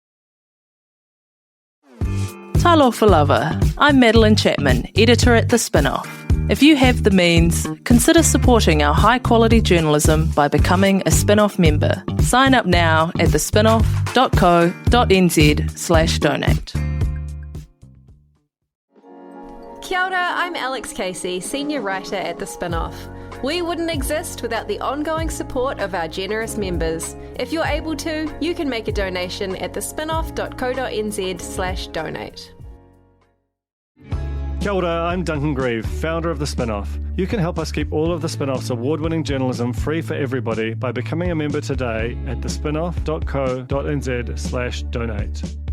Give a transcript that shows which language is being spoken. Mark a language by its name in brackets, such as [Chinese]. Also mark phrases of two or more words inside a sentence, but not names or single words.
[Samoan] Talofa lava. [English] I'm Madeline Chapman, editor at The Spin-Off. If you have the means, consider supporting our high-quality journalism by becoming a Spin-Off member. Sign up now at thespinoff.co.nz/donate. [Māori] Kia ora, [English] I'm Alex Casey, senior writer at The Spin-Off. We wouldn't exist without the ongoing support of our generous members. If you're able to, you can make a donation at thespinoff.co.nz/donate. [Māori] Kia ora, [English] I'm Duncan Grieve, founder of The Spin-Off. You can help us keep all of The Spin-Off's award-winning journalism free for everybody by becoming a member today at thespinoff.co.nz/donate.